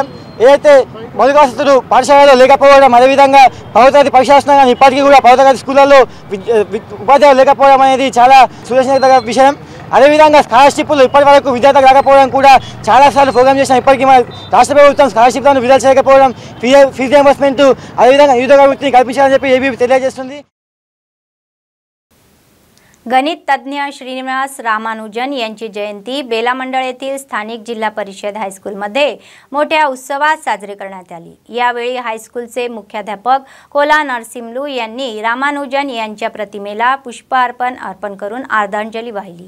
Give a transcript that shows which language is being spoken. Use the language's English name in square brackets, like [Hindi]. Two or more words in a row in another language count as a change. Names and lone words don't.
[Telugu] ఏదైతే మౌలిక వసతులు పాఠశాలలో లేకపోవడం, అదేవిధంగా పదవ పరీక్షాస్తున్నా కానీ ఇప్పటికీ కూడా పదవ స్కూళ్ళల్లో ఉపాధ్యాయులు లేకపోవడం అనేది చాలా సూచనీయ విషయం. అదేవిధంగా స్కాలర్షిప్లు ఇప్పటి వరకు విద్యార్థులకు రాకపోవడం కూడా చాలాసార్లు ప్రోగ్రామ్ చేసిన ఇప్పటికీ మన రాష్ట్ర ప్రభుత్వం స్కాలర్షిప్లను విడుదల చేయకపోవడం, [English] fee reimbursement [Telugu] అదేవిధంగా నిరుద్యోగ వృత్తిని కల్పించాలని చెప్పి ఏబీవీపీ తెలియజేస్తుంది. [Marathi] गणित तज्ञ श्रीनिवास रामानुजन यांची जयंती बेला मंडळ येथील स्थानिक जिल्हा परिषद हायस्कूलमध्ये मोठ्या उत्सवात साजरी करण्यात आली. यावेळी हायस्कूलचे मुख्याध्यापक कोला नरसिंहलू यांनी रामानुजन यांच्या प्रतिमेला पुष्पार्पण करून आदरांजली वाहिली.